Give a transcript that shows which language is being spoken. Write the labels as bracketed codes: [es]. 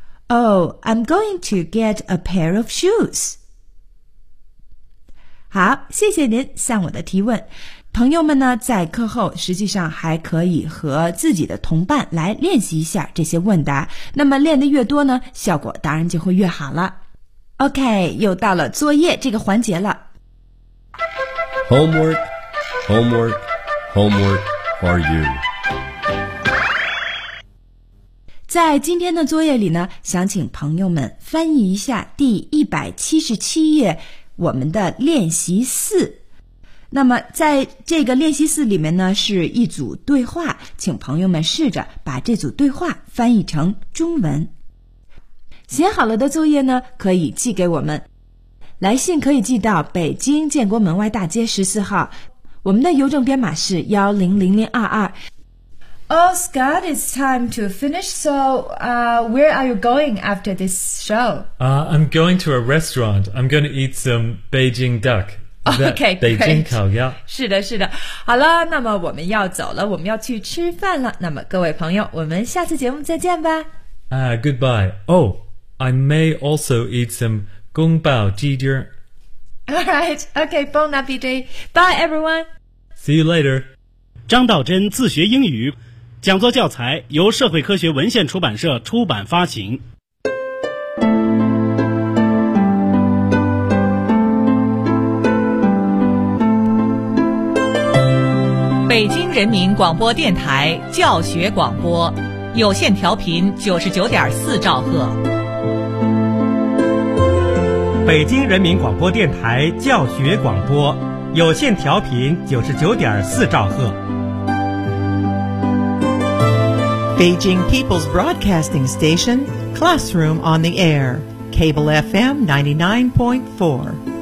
[en] Oh, I'm going to get a pair of shoes. [zh] 好，谢谢您向我的提问。朋友们呢，在课后实际上还可以和自己的同伴来练习一下这些问答。那么练得越多呢，效果当然就会越好了。OK, 又到了作业这个环节了。 [en] Homework, homework, homework for you. [zh] 在今天的作业里呢，想请朋友们翻译一下第177页我们的练习四。那么在这个练习四里面呢，是一组对话，请朋友们试着把这组对话翻译成中文。写好了的作业呢，可以寄给我们。来信可以寄到北京建国门外大街14号，我们的邮政编码是100022。 [en] Oh, Scott, it's time to finish. So, where are you going after this show? I'm going to a restaurant. I'm going to eat some Beijing duck. Okay, great. [zh] 北京烤鸭。是的，是的。好了，那么我们要走了，我们要去吃饭了。那么各位朋友，我们下次节目再见吧。 [en] Goodbye. Oh, I may also eat some 宫保鸡丁。 All right. Okay, bon appetit. Bye, everyone. See you later. [zh] 张道真自学英语。讲座教材由社会科学文献出版社出版发行。北京人民广播电台教学广播，有线调频99.4兆赫。北京人民广播电台教学广播，有线调频99.4兆赫。 [en] Beijing People's Broadcasting Station, Classroom on the Air, Cable FM 99.4.